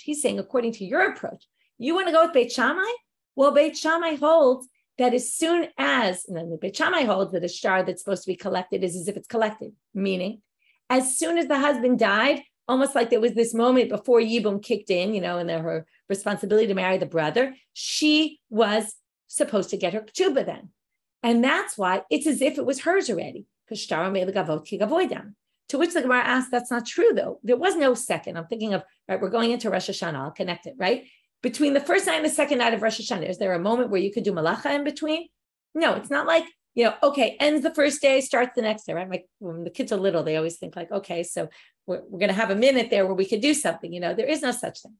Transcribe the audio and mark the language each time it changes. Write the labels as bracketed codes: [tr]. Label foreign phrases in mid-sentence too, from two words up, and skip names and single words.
[en] He's saying according to your approach. You want to go with Beit Shamai? Well, Beit Shamai holds that as soon as, and then the Beit Shamai holds that a shtar that's supposed to be collected is as if it's collected, meaning as soon as the husband died, almost like there was this moment before yibum kicked in, and her responsibility to marry the brother, she was supposed to get her ketuba then. And that's why it's as if it was hers already, because [arc] shtar mei legavot ki gavoidan. [en] To which the Gemara asked, that's not true though. There was no second. I'm thinking of, right, we're going into Rosh Hashanah, I'll connect it, right? Between the first night and the second night of Rosh Hashanah, is there a moment where you could do malacha in between? No, it's not like, okay, ends the first day, starts the next day, right? Like when the kids are little, they always think like, okay, so we're going to have a minute there where we could do something, there is no such thing.